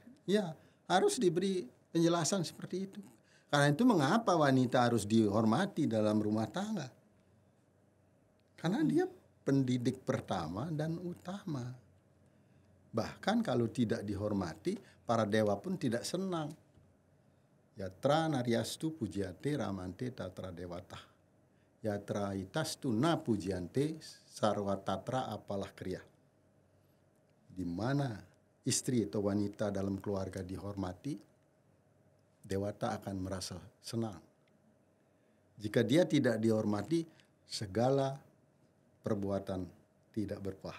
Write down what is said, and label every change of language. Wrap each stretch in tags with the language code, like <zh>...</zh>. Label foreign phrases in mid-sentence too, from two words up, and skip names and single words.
<id>Iya, harus diberi penjelasan seperti itu. Karena itu mengapa wanita harus dihormati dalam rumah tangga? Karena dia pendidik pertama dan utama. Bahkan kalau tidak dihormati, para dewa pun tidak senang.</id> <sa>Yatra naryastu pujyate ramante tatra dewata. Yatra itastu na pujyante sarwatatra apalah kriya.</sa> <id>Di mana istri atau wanita dalam keluarga dihormati, dewata akan merasa senang. Jika dia tidak dihormati, segala perbuatan tidak berpahala.</id>